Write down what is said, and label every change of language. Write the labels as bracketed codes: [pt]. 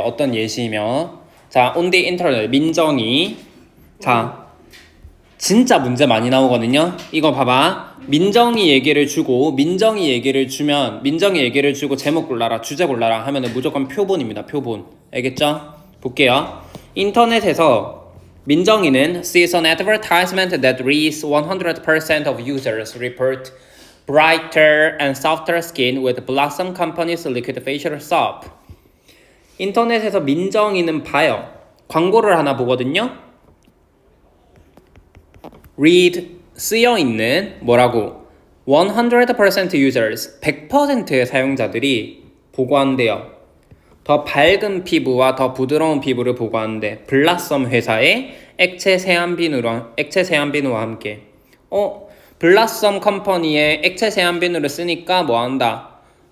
[ko] 어떤 예시며 자 [en] on the internet [ko] 민정이 자 진짜 문제 많이 나오거든요. 이거 봐봐. 민정이 얘기를 주고 민정이 얘기를 주고 제목 골라라 주제 골라라 하면은 무조건 표본입니다. 표본 알겠죠? 볼게요. 인터넷에서 민정이는 [en] sees an advertisement that reads 100% of users report brighter and softer skin with Blossom Company's liquid facial soap. [ko] 인터넷에서 민정이는 봐요. 광고를 하나 보거든요. read 쓰여있는 뭐라고 100% users 100%의 사용자들이 보고한대요. 더 밝은 피부와 더 부드러운 피부를 보고하는데 블라썸 회사의 액체 세안 비누와 함께 블라썸 컴퍼니의 액체 세안 비누를 쓰니까 뭐한다?